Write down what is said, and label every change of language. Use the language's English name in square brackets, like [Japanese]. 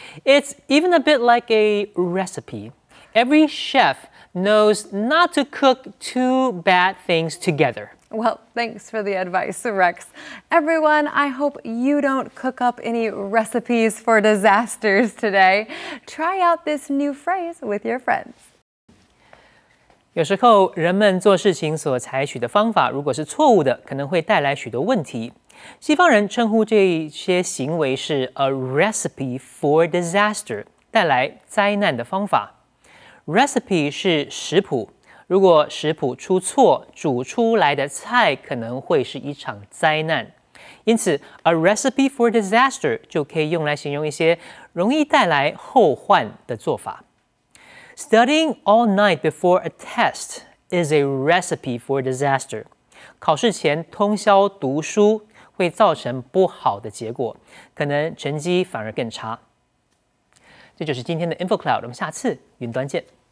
[English] It's even a bit like a recipe. Every chef knows not to cook two bad things together. Well, thanks for the advice, Rex. Everyone, I hope you don't cook up any recipes for disasters today. Try out this new phrase with your friends. [Chinese] 有时候，人们做事情所采取的方法，如果是错误的，可能会带来许多问题。西方人称呼这些行为是 a recipe for disaster，带来灾难的方法。 Recipe 是食谱，如果食谱出错，煮出来的菜可能会是一场灾难。因此 ， a recipe for disaster 就可以用来形容一些容易带来后患的做法。 [English] Studying all night before a test is a recipe for disaster. [Chinese] 考试前通宵读书会造成不好的结果，可能成绩反而更差。这就是今天的InfoCloud，我们下次云端见。